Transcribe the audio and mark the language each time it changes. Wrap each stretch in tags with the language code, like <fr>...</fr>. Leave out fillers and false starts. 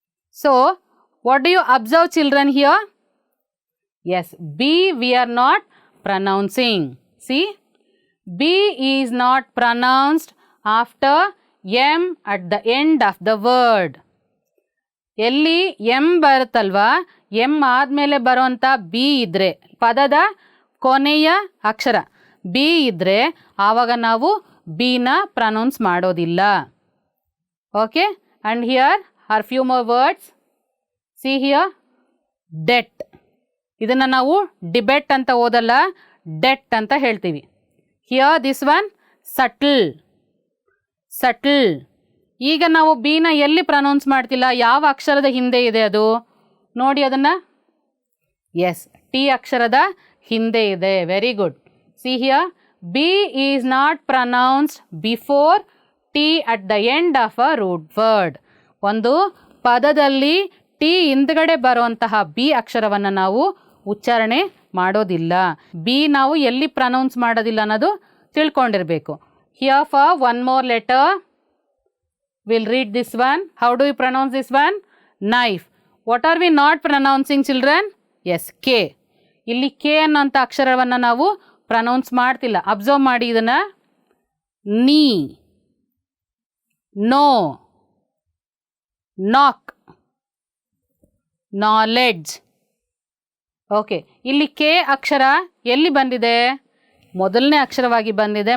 <en>So, what do you observe, children, here? Yes, B we are not pronouncing. See, B is not pronounced after M at the end of the word.</en> <kn>ಎಲ್ಲಿ M ಬರುತ್ತಲ್ವಾ, M ಆದಮೇಲೆ ಬರೋಂಥ B ಇದ್ದರೆ, ಪದದ ಕೊನೆಯ ಅಕ್ಷರ B ಇದ್ದರೆ ಆವಾಗ ನಾವು Bನ pronounce ಮಾಡೋದಿಲ್ಲ.</kn> <en>Okay, and here are few more words. See here debt.</en> <kn>ಇದನ್ನು ನಾವು ಡಿಬೆಟ್ ಅಂತ ಓದಲ್ಲ, ಡೆಟ್ ಅಂತ ಹೇಳ್ತೀವಿ.</kn> <en>Here this one subtle. Subtle.</en> <kn>ಈಗ ನಾವು Bನ ಎಲ್ಲಿ ಪ್ರೊನೌನ್ಸ್ ಮಾಡ್ತಿಲ್ಲ, ಯಾವ ಅಕ್ಷರದ ಹಿಂದೆ ಇದೆ ಅದು? ನೋಡಿ ಅದನ್ನು. ಎಸ್, T ಅಕ್ಷರದ ಹಿಂದೆ ಇದೆ.</kn> <en>Very good. See here B is not pronounced before T at the end of a root word.</en> <kn>ಒಂದು ಪದದಲ್ಲಿ T ಹಿಂದ್ಗಡೆ ಬರುವಂತಹ B ಅಕ್ಷರವನ್ನು ನಾವು ಉಚ್ಚಾರಣೆ ಮಾಡೋದಿಲ್ಲ. B ನಾವು ಎಲ್ಲಿ ಪ್ರೊನೌನ್ಸ್ ಮಾಡೋದಿಲ್ಲ ಅನ್ನೋದು ತಿಳ್ಕೊಂಡಿರಬೇಕು.</kn> <en>Here for one more letter. We'll read this one. How do you pronounce this one? Knife. What are we not pronouncing, children? Yes, K.</en> <kn>ಇಲ್ಲಿ K ಅನ್ನೋಂಥ ಅಕ್ಷರವನ್ನು ನಾವು ಪ್ರೊನೌನ್ಸ್ ಮಾಡ್ತಿಲ್ಲ. ಅಬ್ಸರ್ವ್ ಮಾಡಿ ಇದನ್ನು. ನೀ, ನೋ, ನಾಕ್, ನಾಲೆಡ್ಜ್. ಓಕೆ, ಇಲ್ಲಿ K ಅಕ್ಷರ ಎಲ್ಲಿ ಬಂದಿದೆ? ಮೊದಲನೇ ಅಕ್ಷರವಾಗಿ ಬಂದಿದೆ.</kn>